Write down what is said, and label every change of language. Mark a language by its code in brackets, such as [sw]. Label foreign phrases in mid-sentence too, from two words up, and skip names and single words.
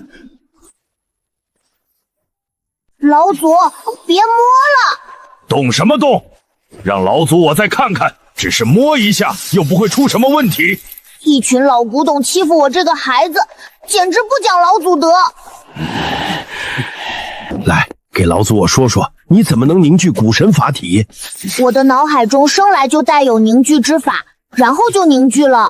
[zh] 老祖，別摸了！动什麼動？讓老祖我再看看，只是摸一下，又不會出什麼問題。一群老古董欺負我這個孩子，簡直不講老祖德。來，給老祖我說說，你怎麼能凝聚古神法體？我的腦海中生來就帶有凝聚之法，然後就凝聚了。